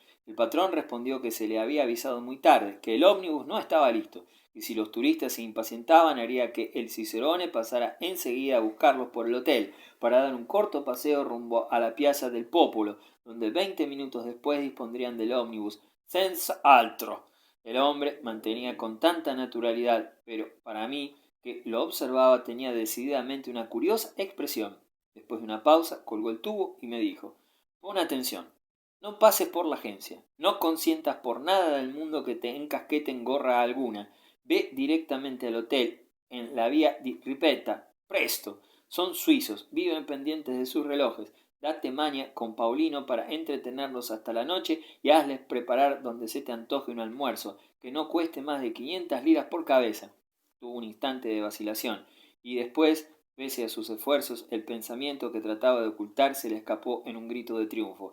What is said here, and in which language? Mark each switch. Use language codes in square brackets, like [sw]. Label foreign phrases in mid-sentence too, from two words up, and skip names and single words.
[es] El patrón respondió que se le había avisado muy tarde, que el ómnibus no estaba listo, y si los turistas se impacientaban haría que el Cicerone pasara enseguida a buscarlos por el hotel, para dar un corto paseo rumbo a la Piazza del Popolo, donde 20 minutos después dispondrían del ómnibus [it] senza altro. [es] El hombre mantenía con tanta naturalidad, pero para mí, que lo observaba, tenía decididamente una curiosa expresión. Después de una pausa, colgó el tubo y me dijo: pon atención, no pases por la agencia, no consientas por nada del mundo que te encasqueten gorra alguna, ve directamente al hotel, en la vía di Ripetta, presto, son suizos, viven pendientes de sus relojes, date maña con Paulino para entretenerlos hasta la noche y hazles preparar donde se te antoje un almuerzo, que no cueste más de 500 liras por cabeza. Tuvo un instante de vacilación, y después, pese a sus esfuerzos, el pensamiento que trataba de ocultar se le escapó en un grito de triunfo.